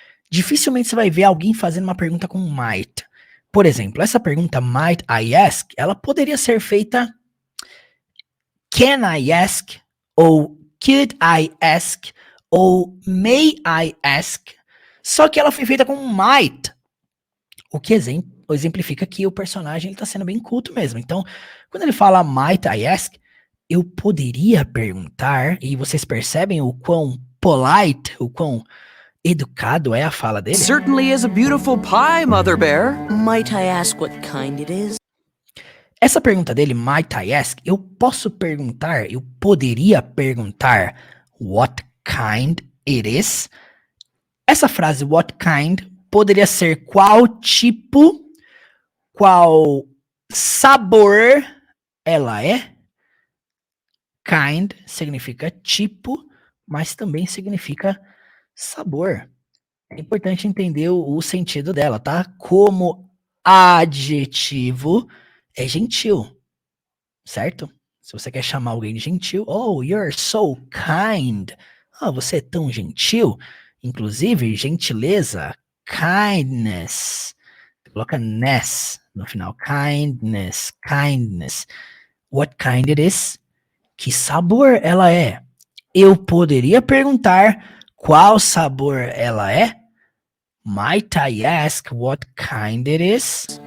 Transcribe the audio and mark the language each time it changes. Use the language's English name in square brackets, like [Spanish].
[Portuguese] Dificilmente você vai ver alguém fazendo uma pergunta com might. Por exemplo, essa pergunta [English] might I ask, [Portuguese] ela poderia ser feita [English] can I ask, [Portuguese] ou [English] could I ask, [Portuguese] ou [English] may I ask, [Portuguese] só que ela foi feita com might, o que exemplifica que o personagem está sendo bem culto mesmo. Então, quando ele fala [English] might I ask, [Portuguese] eu poderia perguntar, e vocês percebem o quão polite, o quão educado é a fala dele? [English] Certainly is a beautiful pie, Mother Bear. Might I ask what kind it is? [Portuguese] Essa pergunta dele, [English] might I ask, [Portuguese] eu posso perguntar, eu poderia perguntar [English] what kind it is. [Portuguese] Essa frase, [English] what kind, [Portuguese] poderia ser qual tipo, qual sabor ela é. Kind significa tipo, mas também significa sabor. É importante entender o sentido dela, tá? Como adjetivo, é gentil, certo? Se você quer chamar alguém de gentil, [English] oh, you're so kind. [Portuguese] Oh, você é tão gentil. Inclusive, gentileza, kindness. Coloca ness no final. Kindness, kindness. [English] What kind it is? [Portuguese] Que sabor ela é? Eu poderia perguntar qual sabor ela é? [English] Might I ask what kind it is?